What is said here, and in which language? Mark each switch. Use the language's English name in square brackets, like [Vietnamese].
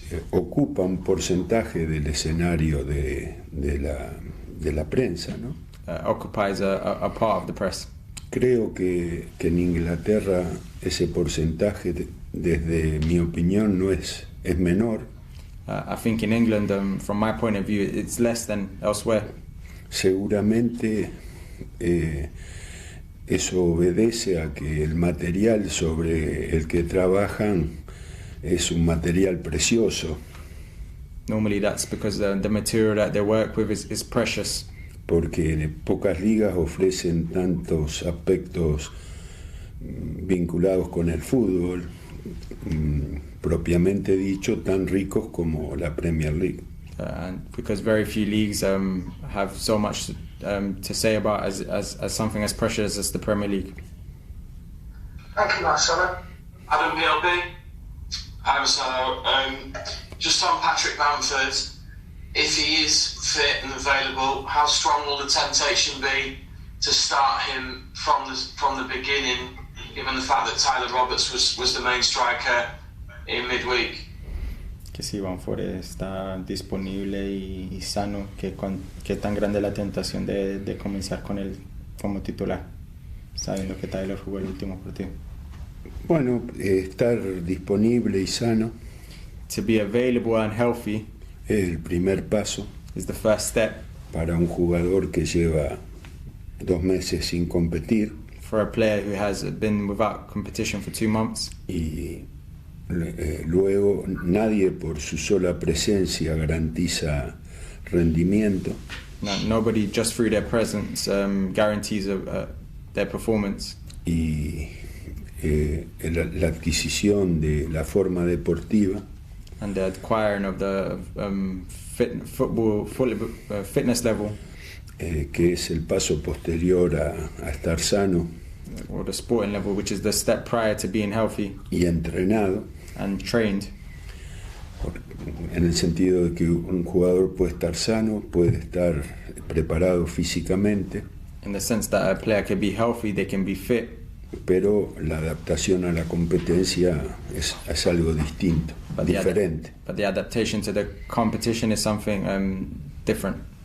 [Spanish] ocupa un porcentaje del escenario de la prensa, ¿no? [English] occupies a part of the press. [Spanish] Creo que en Inglaterra ese porcentaje, desde mi opinión, no es menor. [English] I think in England, from my point of view, it's less than elsewhere. [Spanish] Seguramente eso obedece a que el material sobre el que trabajan es un material precioso, [English] Normally that's because the material that they work with is precious, [Spanish] porque pocas ligas ofrecen tantos aspectos vinculados con el fútbol, propiamente dicho, tan ricos como la Premier League. [English] and because very few leagues have so much to say about as something as precious as the Premier League. Thank you, Marcelo. Adam PLB. Hi, Marcelo. Just on Patrick Bamford, if he is fit and available, how strong will the temptation be to start him from the beginning, given the fact that Tyler Roberts was the main striker in midweek? [Spanish] Que si Bamford está disponible y sano, qué tan grande la tentación de comenzar con él como titular, sabiendo que Tyler jugó el último partido. Bueno, estar disponible y sano [English] To be available and healthy [Spanish] es el primer paso [English] is the first step [Spanish] para un jugador que lleva 2 meses sin competir [English] for a player who has been without competition for 2 months. [Spanish] y luego nadie por su sola presencia garantiza rendimiento. [English] Nobody just through their presence guarantees their performance. [Spanish] Y la adquisición de la forma deportiva [English] And the acquiring of the fitness level, [Spanish] que es el paso posterior a estar sano [English] or the sporting level, which is the step prior to being healthy [Spanish] y entrenado, [English] and trained. [Spanish] en el sentido de que un jugador puede estar sano, puede estar preparado físicamente, [English] In the sense that a player can be healthy, they can be fit, [Spanish] pero la adaptación a la competencia es algo distinto, diferente. [English] but the adaptation to the competition is something different.